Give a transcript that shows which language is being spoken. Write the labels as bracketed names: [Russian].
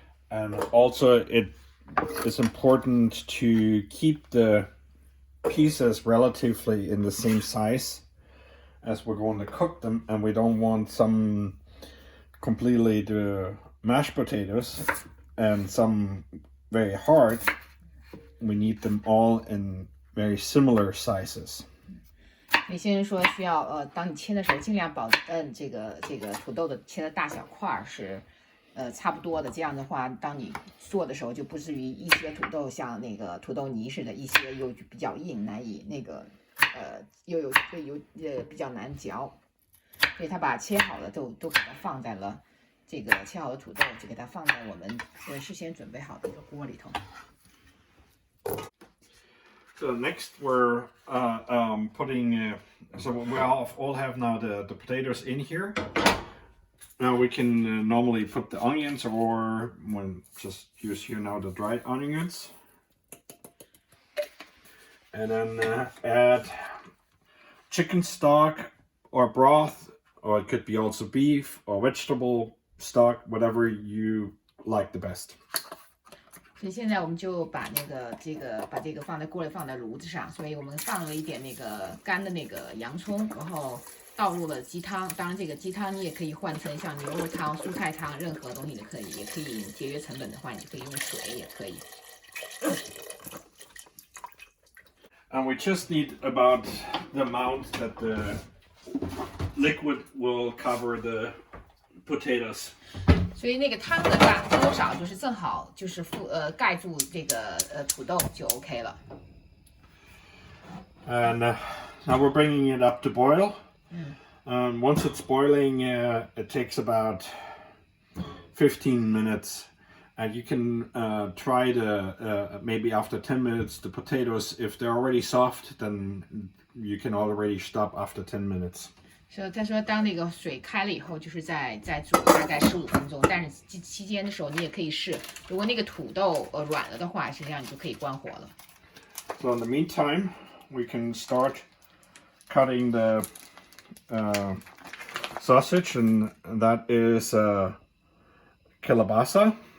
[English] And also it is important to keep the pieces relatively in the same size as we're going to cook them, and we don't want some completely the mashed potatoes and some very hard. We need them all in very similar sizes. [Chinese] 所以先生说需要当你切的时候尽量保证这个土豆的切的大小块是差不多的，这样的话当你做的时候就不至于一些土豆像那个土豆泥似的，一些又比较硬，难以那个又比较难嚼。所以他把切好的都给它放在了这个切好的土豆就给它放在我们事先准备好的一个锅里头。 [English] So next we're putting, so we all have now the potatoes in here. Now we can normally put the onions, or just use here now the dried onions. And then add chicken stock or broth, or it could be also beef or vegetable stock, whatever you like the best. [Chinese] 所以现在我们就把把这个放在锅里，放在炉子上。所以我们放了一点那个干的那个洋葱，然后倒入了鸡汤。当然，这个鸡汤你也可以换成像牛肉汤、蔬菜汤，任何东西都可以。也可以节约成本的话，你就可以用水，也可以。 [English] And we just need about the amount that the liquid will cover the potatoes. [Chinese] 所以那个汤的多少就是正好就是盖住这个土豆就 OK 了。 [English] And now we're bringing it up to boil. Once it's boiling, it takes about 15 minutes. And you can try maybe after 10 minutes the potatoes. If they're already soft, then you can already stop after 10 minutes. [Chinese] 他说当那个水开了以后，就是再煮大概15分钟，但是期间的时候你也可以试，如果那个土豆软了的话，实际上你就可以关火了。 [English] So in the meantime, we can start cutting the sausage, and that is kielbasa.